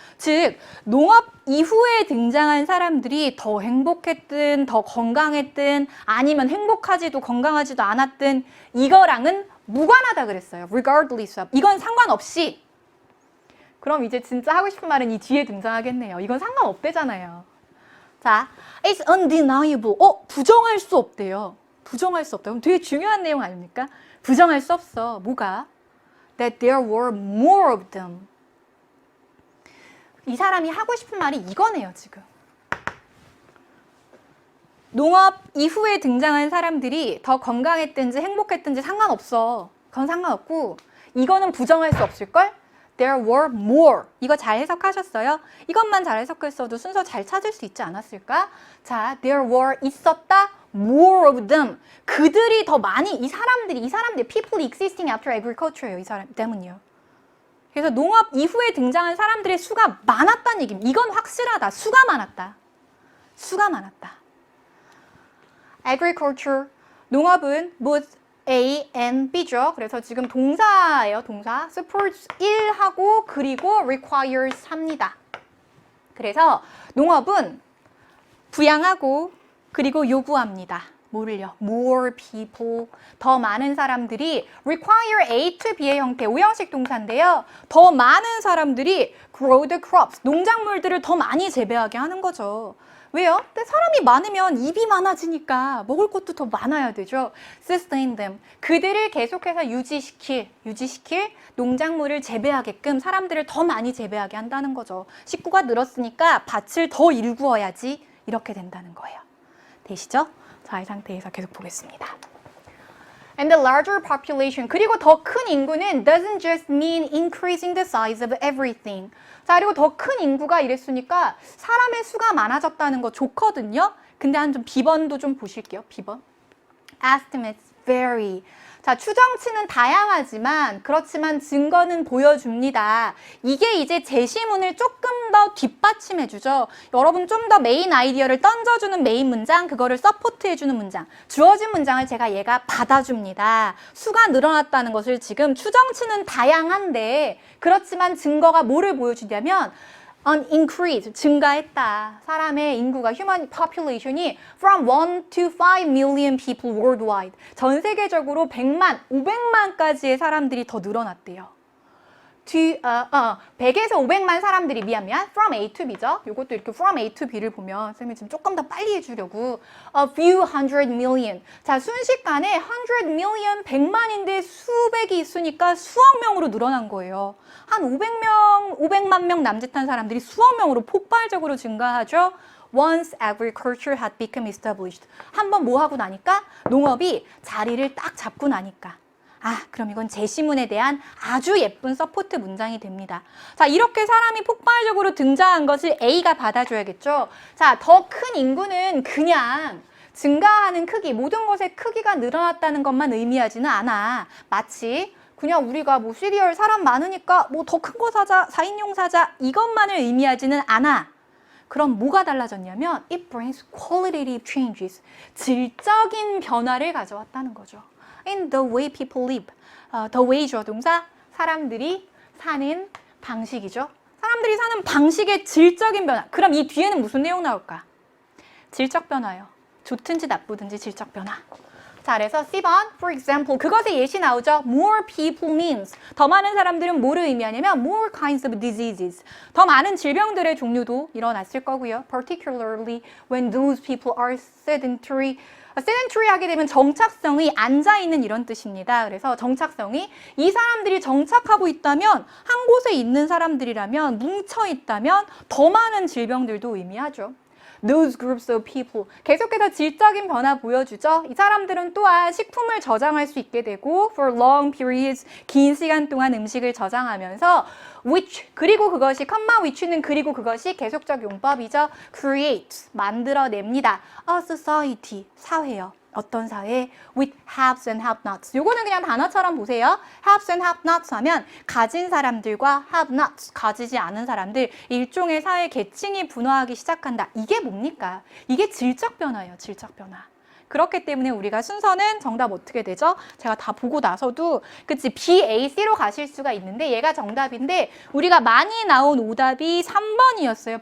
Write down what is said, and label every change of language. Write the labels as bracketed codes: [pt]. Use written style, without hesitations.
[ko] 즉, 농업 이후에 등장한 사람들이 더 행복했든, 더 건강했든, 아니면 행복하지도 건강하지도 않았든, 이거랑은 무관하다 그랬어요. [en] regardless of. [ko] 이건 상관없이. 그럼 이제 진짜 하고 싶은 말은 이 뒤에 등장하겠네요. 이건 상관없대잖아요. 자, [en] it's undeniable. [ko] 부정할 수 없대요. 부정할 수 없다. 그럼 되게 중요한 내용 아닙니까? 부정할 수 없어. 뭐가? [en] That there were more of them. [ko] 이 사람이 하고 싶은 말이 이거네요, 지금. 농업 이후에 등장한 사람들이 더 건강했든지 행복했든지 상관없어. 그건 상관없고 이거는 부정할 수 없을걸? [en] There were more. [ko] 이거 잘 해석하셨어요? 이것만 잘 해석했어도 순서 잘 찾을 수 있지 않았을까? 자, [en] there were [ko] 있었다. [en] more of them. [ko] 그들이 더 많이, 이 사람들, [en] people existing after agriculture [ko] 예요. 이 사람 때문이요. 그래서 농업 이후에 등장한 사람들의 수가 많았다는 얘기입니다. 이건 확실하다. 수가 많았다. 수가 많았다. agriculture, 농업은 [en] both A and B [ko] 죠. 그래서 지금 동사예요, 동사. supports 1하고 그리고 requires 합니다. 그래서 농업은 부양하고 그리고 요구합니다. 뭐를요? [en] more people, [ko] 더 많은 사람들이 [en] require A to B [ko] 의 형태, 오형식 동사인데요. 더 많은 사람들이 [en] grow the crops, [ko] 농작물들을 더 많이 재배하게 하는 거죠. 왜요? 근데 사람이 많으면 입이 많아지니까 먹을 것도 더 많아야 되죠. [en] sustain them. [ko] 그들을 계속해서 유지시킬 농작물을 재배하게끔 사람들을 더 많이 재배하게 한다는 거죠. 식구가 늘었으니까 밭을 더 일구어야지 이렇게 된다는 거예요. 되시죠? 자, 이 상태에서 계속 보겠습니다. [en] And the larger population, [ko] 그리고 더 큰 인구는 [en] doesn't just mean increasing the size of everything. [ko] 자, 그리고 더 큰 인구가 이랬으니까 사람의 수가 많아졌다는 거 좋거든요. 근데 한 좀 비번도 좀 보실게요. 비번. [en] Estimates vary. [ko] 자, 추정치는 다양하지만 그렇지만 증거는 보여줍니다. 이게 이제 제시문을 조금 더 뒷받침해주죠. 여러분 좀 더 메인 아이디어를 던져주는 메인 문장, 그거를 서포트해주는 문장. 주어진 문장을 제가 얘가 받아줍니다. 수가 늘어났다는 것을 지금 추정치는 다양한데 그렇지만 증거가 뭐를 보여주냐면 [en] an increase, [ko] 증가했다. 사람의 인구가, human population이 [en] from 1 to 5 million people worldwide. [ko] 전 세계적으로 100만, 500만까지의 사람들이 더 늘어났대요. 100에서 500만 사람들이, 미안, [en] from A to B [ko] 죠. 이것도 이렇게 [en] from A to B [ko] 를 보면 쌤이 지금 조금 더 빨리 해주려고 [en] a few hundred million. [ko] 자, 순식간에 [en] 100 million, [ko] 100만인데 수백이 있으니까 수억 명으로 늘어난 거예요. 한 500만 명 남짓한 사람들이 수억 명으로 폭발적으로 증가하죠. [en] Once agriculture had become established. [ko] 한번 뭐 하고 나니까? 농업이 자리를 딱 잡고 나니까. 아, 그럼 이건 제시문에 대한 아주 예쁜 서포트 문장이 됩니다. 자, 이렇게 사람이 폭발적으로 등장한 것을 A가 받아줘야겠죠. 자, 더 큰 인구는 그냥 증가하는 크기, 모든 것의 크기가 늘어났다는 것만 의미하지는 않아. 마치 그냥 우리가 뭐 시리얼 사람 많으니까 뭐 더 큰 거 사자, 4인용 사자 이것만을 의미하지는 않아. 그럼 뭐가 달라졌냐면 [en] it brings qualitative changes. [ko] 질적인 변화를 가져왔다는 거죠. [en] In the way people live. [ko] the way 주어 동사, 사람들이 사는 방식이죠. 사람들이 사는 방식의 질적인 변화. 그럼 이 뒤에는 무슨 내용 나올까? 질적 변화요. 좋든지 나쁘든지 질적 변화. 자, 그래서 C번, [en] for example, [ko] 그것의 예시 나오죠. [en] More people means. [ko] 더 많은 사람들은 뭐를 의미하냐면 [en] more kinds of diseases. [ko] 더 많은 질병들의 종류도 일어났을 거고요. [en] Particularly when those people are sedentary. [ko] sedentary 하게 되면 정착성이 앉아있는 이런 뜻입니다. 그래서 정착성이 이 사람들이 정착하고 있다면 한 곳에 있는 사람들이라면 뭉쳐있다면 더 많은 질병들도 의미하죠. [en] Those groups of people. [ko] 계속해서 질적인 변화 보여주죠. 이 사람들은 또한 식품을 저장할 수 있게 되고 [en] for long periods, [ko] 긴 시간 동안 음식을 저장하면서 which, 그리고 그것이, 컴마 which는 그리고 그것이 계속적 용법이죠. create, 만들어냅니다. a society, 사회요. 어떤 사회? [en] with haves and have-nots. [ko] 요거는 그냥 단어처럼 보세요. [en] haves and have-nots [ko] 하면 가진 사람들과 have-nots, 가지지 않은 사람들, 일종의 사회 계층이 분화하기 시작한다. 이게 뭡니까? 이게 질적 변화예요. 질적 변화. 그렇기 때문에 우리가 순서는 정답 어떻게 되죠? 제가 다 보고 나서도 그치 B, A, C로 가실 수가 있는데 얘가 정답인데 우리가 많이 나온 오답이 3번이었어요.